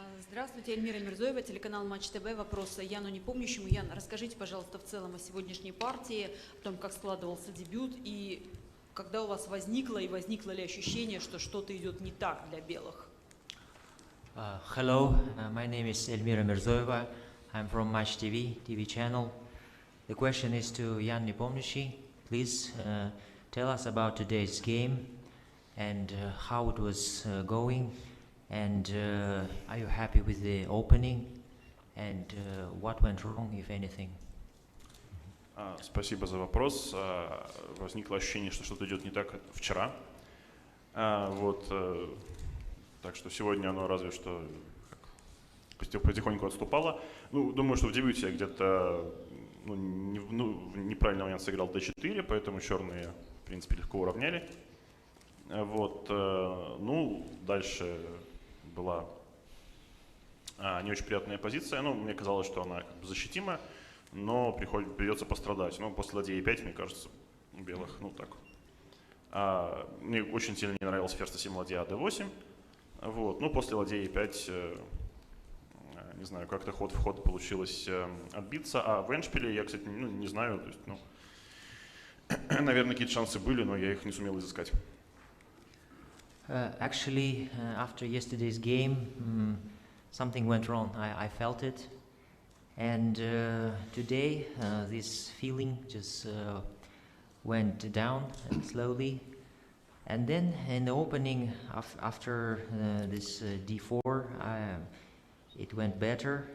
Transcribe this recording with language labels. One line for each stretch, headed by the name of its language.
Russian: Здравствуйте, Эльмира Мирзоева, телеканал Матч ТВ. Вопрос Яну Непомнящему. Ян, расскажите, пожалуйста, в целом о сегодняшней партии, о том, как складывался дебют, и когда у вас возникло ли ощущение, что что-то идет не так для белых?
English: Hello, my name is Elmira Mirzoeva. I'm from Match TV channel. The question is to Jan Nepomniachtchi. Please tell us about today's game and how it was going, and are you happy with the opening, and what went wrong, if anything?
Russian: Спасибо за вопрос. Возникло ощущение, что что-то идет не так вчера. Вот, так что сегодня оно разве что потихоньку отступало. Ну, думаю, что в дебюте я где-то неправильно момент сыграл d4, поэтому черные, в принципе, легко уравняли. Вот, ну, дальше была не очень приятная позиция. Ну, мне казалось, что она как бы защитима, но придется пострадать. Но после ладьи e5, мне кажется, у белых, ну так. Мне очень сильно не нравился ферзь c7, ладья d8. Вот, ну, после ладьи e5, не знаю, как-то ход в ход получилось отбиться. А в эндшпиле я, кстати, не знаю, то есть, наверное, какие-то шансы были, но я их не сумел изыскать.
English: Actually, after yesterday's game, something went wrong. I felt it. And today, this feeling just went down slowly. And then in the opening, after this d4, it went better.